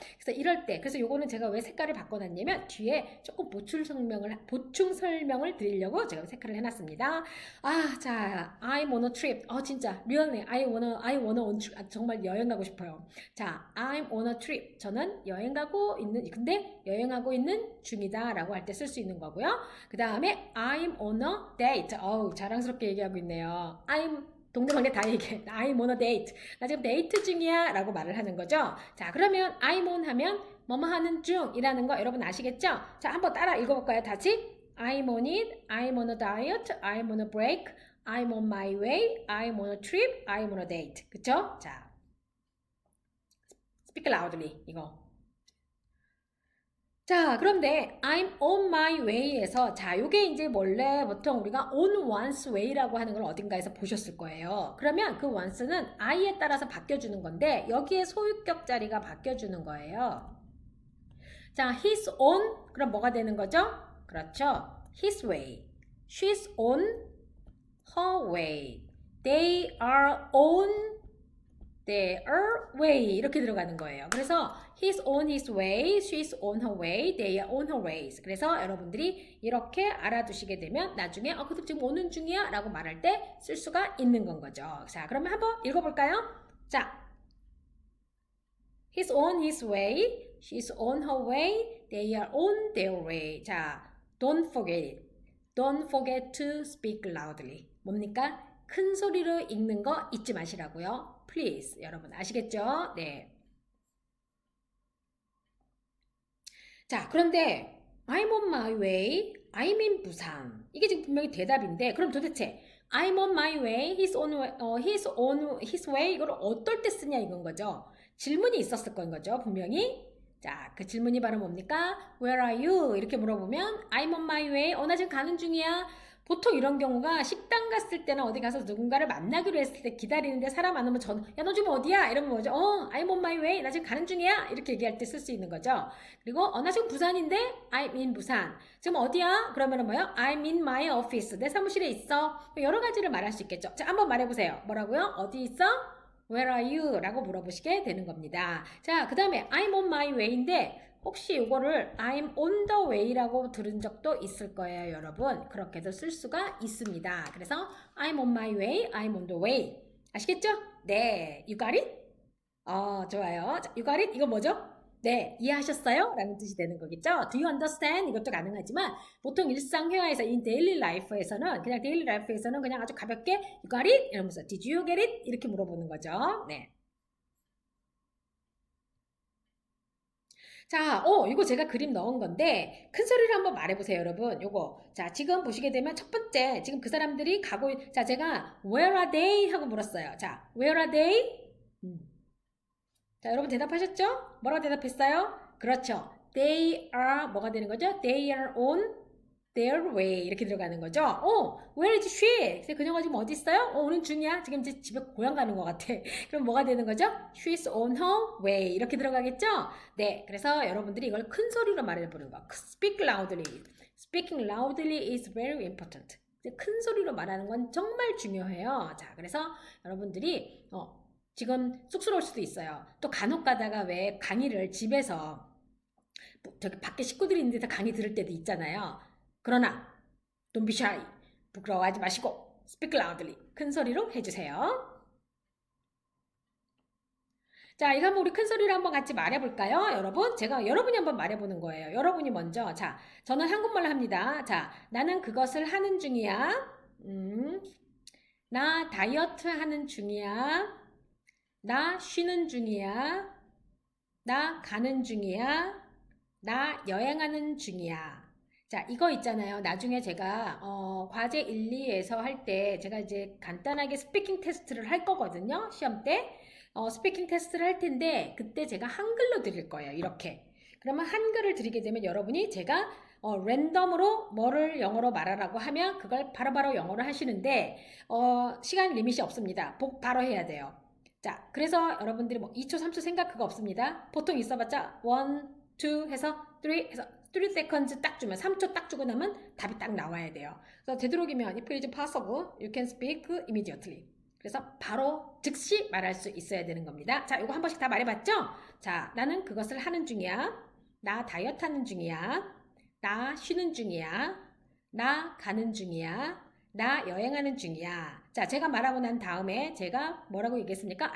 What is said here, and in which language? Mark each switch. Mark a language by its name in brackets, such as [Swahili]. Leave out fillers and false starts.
[Korean] 그래서 이럴 때 그래서 요거는 제가 왜 색깔을 바꿔놨냐면 뒤에 조금 보충 설명을 드리려고 제가 색깔을 해놨습니다. [English] 자 I'm on a trip. 진짜 really I wanna on [Korean] 정말 여행 가고 싶어요. [English] 자 I'm on a trip. [Korean] 저는 여행 가고 있는 근데 여행하고 있는 중이다 라고 할 때 쓸 수 있는 거고요. 그 다음에 [English] I'm on a date. [Korean] 자랑스럽게 얘기하고 있네요. 동네방네 다 얘기해. [English] I'm on a date. [Korean] 나 지금 데이트 중이야 라고 말을 하는 거죠. 자 그러면 I'm on 하면 뭐뭐 하는 중이라는 거 여러분 아시겠죠? 자 한번 따라 읽어볼까요 다시? [English] I'm on it, I'm on a diet, I'm on a break, I'm on my way, I'm on a trip, I'm on a date. [Korean] 그쵸? [English] 자 Speak loudly 이거. [Korean] 자 그런데 I'm on my way에서 자 요게 이제 원래 보통 우리가 on one's way라고 하는 걸 어딘가에서 보셨을 거예요. 그러면 그 once는 I에 따라서 바뀌어주는 건데 여기에 소유격 자리가 바뀌어주는 거예요. 자 [English] he's on [Korean] 그럼 뭐가 되는 거죠? [English] 그렇죠. his way. She's on her way. They are on their way [Korean] 이렇게 들어가는 거예요. [English] 그래서 he's on his way, she's on her way, they are on her ways. [Korean] 그래서 여러분들이 이렇게 알아두시게 되면 나중에 그 지금 오는 중이야 라고 말할 때 쓸 수가 있는 건 거죠. 자 그러면 한번 읽어볼까요? [English] 자 he's on his way, she's on her way, they are on their way. 자 don't forget it. Don't forget to speak loudly. [Korean] 뭡니까? 큰 소리로 읽는 거 잊지 마시라고요. [English] Please. [Korean] 여러분 아시겠죠? 네. [English] 자, 그런데 I'm on my way. I'm in 부산. [Korean] 이게 지금 분명히 대답인데 그럼 도대체 [English] I'm on my way. He's on his way. [Korean] 이걸 어떨 때 쓰냐 이건 거죠. 질문이 있었을 건 거죠. 분명히. 자, 그 질문이 바로 뭡니까? [English] Where are you? [Korean] 이렇게 물어보면 [English] I'm on my way. [Korean] 나 지금 가는 중이야. 보통 이런 경우가 식당 갔을 때나 어디 가서 누군가를 만나기로 했을 때 기다리는데 사람 안 오면 야, 너 지금 어디야? 이러면 뭐죠? [English] I'm on my way. [Korean] 나 지금 가는 중이야. 이렇게 얘기할 때 쓸 수 있는 거죠. 그리고 나 지금 부산인데 [English] I'm in [Korean] 부산. 지금 어디야? 그러면은 뭐요? [English] I'm in my office. [Korean] 내 사무실에 있어. 여러 가지를 말할 수 있겠죠. 자, 한번 말해보세요. 뭐라고요? 어디 있어? [English] Where are you? [Korean] 라고 물어보시게 되는 겁니다. 자, 그 다음에 [English] I'm on my way [Korean] 인데 혹시 이거를 [English] I'm on the way [Korean] 라고 들은 적도 있을 거예요, 여러분. 그렇게도 쓸 수가 있습니다. [English] 그래서 I'm on my way, I'm on the way. [Korean] 아시겠죠? 네, [English] you got it? [Korean] 좋아요. 자, you got it? 이거 뭐죠? 네, 이해하셨어요? 라는 뜻이 되는 거겠죠? [English] Do you understand? [Korean] 이것도 가능하지만 보통 일상 회화에서 [English] in daily life [Korean] 에서는 그냥 daily life에서는 그냥 아주 가볍게 [English] you got it? [Korean] 이러면서 [English] did you get it? [Korean] 이렇게 물어보는 거죠. 네. 자, 이거 제가 그림 넣은 건데 큰 소리로 한번 말해보세요, 여러분. 요거. 자, 지금 보시게 되면 첫 번째, 지금 그 사람들이 자, 제가 [English] where are they? [Korean] 하고 물었어요. 자, [English] where are they? [Korean] 자, 여러분 대답하셨죠? 뭐라고 대답했어요? 그렇죠. [English] They are [Korean] 뭐가 되는 거죠? [English] They are on their way [Korean] 이렇게 들어가는 거죠. [English] where is she? [Korean] 그녀가 지금 어디 있어요? 오는 중이야. 지금 이제 집에 고향 가는 것 같아. 그럼 뭐가 되는 거죠? [English] She's on her way [Korean] 이렇게 들어가겠죠? 네, 그래서 여러분들이 이걸 큰 소리로 말해보는 거. [English] Speak loudly. Speaking loudly is very important. [Korean] 큰 소리로 말하는 건 정말 중요해요. 자, 그래서 여러분들이 지금 쑥스러울 수도 있어요. 또 간혹 가다가 왜 강의를 집에서 저기 밖에 식구들이 있는 데서 강의 들을 때도 있잖아요. 그러나 [English] don't be shy. [Korean] 부끄러워하지 마시고 [English] speak loudly. [Korean] 큰 소리로 해주세요. 자, 이거 한번 우리 큰 소리로 한번 같이 말해볼까요? 여러분, 여러분이 한번 말해보는 거예요. 여러분이 먼저. 자, 저는 한국말로 합니다. 자, 나는 그것을 하는 중이야. 나 다이어트 하는 중이야. 나 쉬는 중이야. 나 가는 중이야. 나 여행하는 중이야. 자, 이거 있잖아요. 나중에 제가 과제 1, 2에서 할 때 제가 이제 간단하게 스피킹 테스트를 할 거거든요. 시험 때. 스피킹 테스트를 할 텐데 그때 제가 한글로 드릴 거예요. 이렇게. 그러면 한글을 드리게 되면 여러분이 제가 랜덤으로 뭐를 영어로 말하라고 하면 그걸 바로바로 영어로 하시는데 시간 리밋이 없습니다. 바로 해야 돼요. 자, 그래서 여러분들이 뭐 2초, 3초 생각 그거 없습니다. 보통 있어봤자 1, 2 해서 3 해서 [English] 3 seconds [Korean] 딱 주면 3초 딱 주고 나면 답이 딱 나와야 돼요. 그래서 되도록이면 [English] if it is possible, you can speak immediately. [Korean] 그래서 바로 즉시 말할 수 있어야 되는 겁니다. 자, 이거 한 번씩 다 말해봤죠? 자, 나는 그것을 하는 중이야. 나 다이어트 하는 중이야. 나 쉬는 중이야. 나 가는 중이야. 나 여행하는 중이야. 자, 제가 말하고 난 다음에 제가 뭐라고 얘기했습니까?